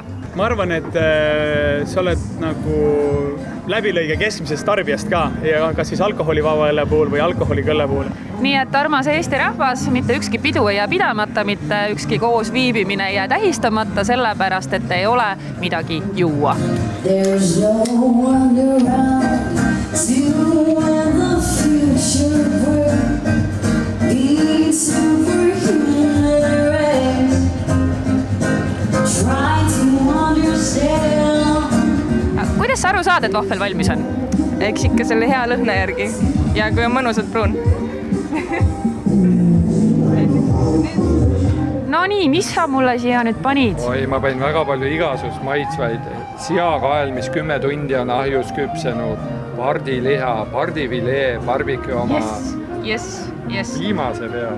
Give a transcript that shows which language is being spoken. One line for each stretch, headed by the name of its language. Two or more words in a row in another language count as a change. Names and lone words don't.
Estonian: Ma arvan, et sa oled nagu läbilõige keskmisest tarbijast ka, ja kas siis alkoholivaba õlle puhul või alkoholiga õlle puhul. Nii et armas Eesti rahvas, mitte ükski pidu ei jää pidamata, mitte ükski koos viibimine ei jää tähistamata, sellepärast, et ei ole midagi juua.
English: There's no one around to when the future will be superhuman race. Try to understand.
Estonian: Kuidas sa aru saad, et vahvel valmis on? Eks ikka selle hea lõhna järgi ja kui on mõnusalt pruun. No nii, mis sa mulle siia nüüd panid? Oi, ma panin väga palju igasust maitsvaid. Seakael, mis 10 tundi on ahjus küpsenud, pardiliha, pardivilee, barbecue oma viimase peal.